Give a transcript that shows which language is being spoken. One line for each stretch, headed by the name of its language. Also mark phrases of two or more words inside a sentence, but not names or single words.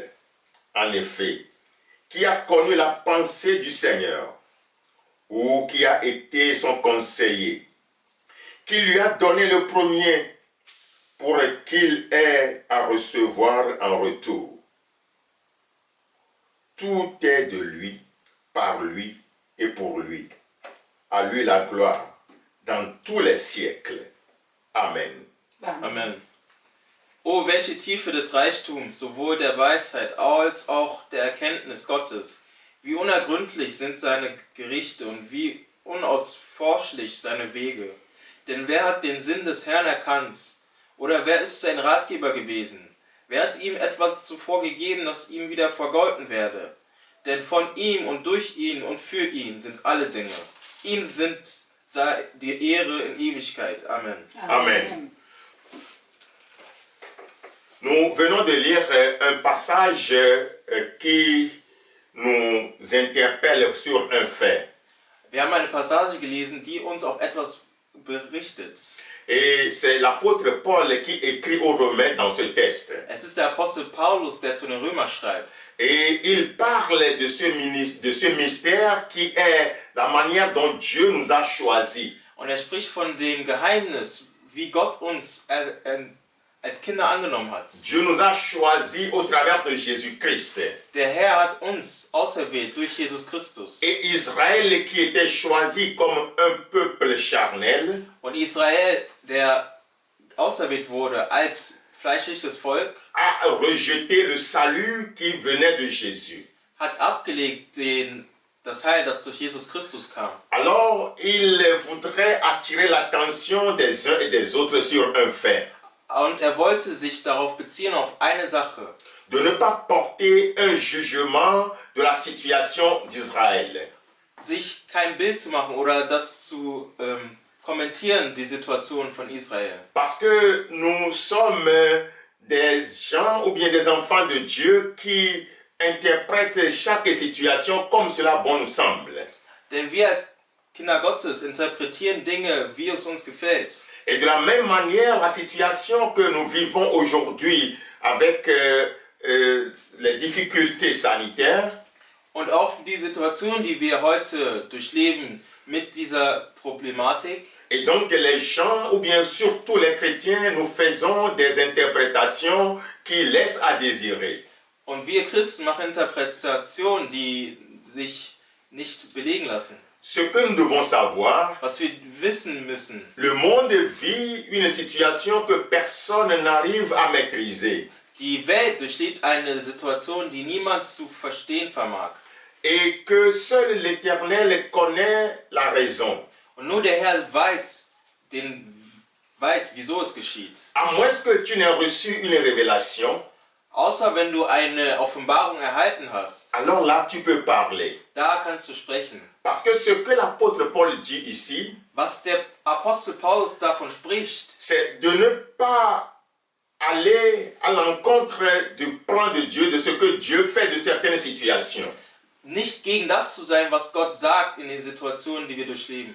French: En effet, qui a connu la pensée du Seigneur, ou qui a été son conseiller, qui lui a donné le premier pour qu'il ait à recevoir en retour. Tout est de lui, par lui et pour lui. À lui la gloire dans tous les siècles. Amen. Amen.
German: O, welche Tiefe des Reichtums, sowohl der Weisheit als auch der Erkenntnis Gottes. Wie unergründlich sind seine Gerichte und wie unausforschlich seine Wege. Denn wer hat den Sinn des Herrn erkannt? Oder wer ist sein Ratgeber gewesen? Wer hat ihm etwas zuvor gegeben, das ihm wieder vergolten werde? Denn von ihm und durch ihn und für ihn sind alle Dinge. Ihm sei die Ehre in Ewigkeit. Amen. Amen.
French: Nous venons de lire un passage qui nous interpelle sur un fait.
German: Wir haben eine Passage gelesen, die uns auf etwas berichtet.
French: Et c'est l'apôtre Paul qui écrit aux Romains dans ce texte.
German: Es ist der Apostel Paulus, der zu den Römern schreibt.
French: Et il parle de ce mystère qui est la manière dont Dieu nous a choisis.
German: Und er spricht von dem Geheimnis, wie Gott uns als Kinder angenommen hat.
French: Dieu nous a choisis au travers de Jésus-Christ.
German: Der Herr hat uns auserwählt durch Jesus Christus.
French: Et Israël qui était choisi comme un peuple charnel,
German: Und Israel, der auserwählt wurde als fleischliches Volk,
French: a rejeté le salut qui venait de Jésus.
German: hat abgelegt das Heil, das durch Jesus Christus kam.
French: Alors, il voudrait attirer l'attention des uns et des autres sur un fait.
German: Und er wollte sich darauf beziehen, auf eine Sache.
French: De ne pas porter un jugement de la situation d'Israël.
German: Sich kein Bild zu machen oder das zu kommentieren, die Situation von Israel.
French: Parce que nous sommes des gens ou bien des enfants de Dieu qui interprètent chaque situation comme cela bon nous semble.
German: Denn wir als Kinder Gottes interpretieren Dinge, wie es uns gefällt.
French: Et de la même manière, la situation que nous vivons aujourd'hui avec les difficultés sanitaires,
German: Und auch die Situation, die wir heute durchleben mit dieser Problematik.
French: et donc les gens, ou bien surtout les chrétiens, nous faisons des interprétations qui laissent à désirer.
German: Und wir Christen machen Interpretationen, die sich nicht belegen lassen.
French: Ce que nous devons savoir,
German: was wir wissen müssen,
French: le monde vit une situation que personne n'arrive à maîtriser.
German: die Welt durchlebt eine Situation, die niemand zu verstehen vermag.
French: Et que seul l'Éternel connaît la raison.
German: Und nur der Herr weiß, wieso es geschieht.
French: À moins que tu n'aies reçu une révélation,
German: Außer wenn du eine Offenbarung erhalten hast,
French: alors là tu peux parler.
German: da kannst du sprechen.
French: Parce que ce que l'apôtre Paul dit ici,
German: Was der Apostel Paulus davon spricht,
French: c'est de ne pas aller à l'encontre du plan de Dieu, de ce que Dieu fait de certaines situations.
German: nicht gegen das zu sein, was Gott sagt in den Situationen, die wir durchleben.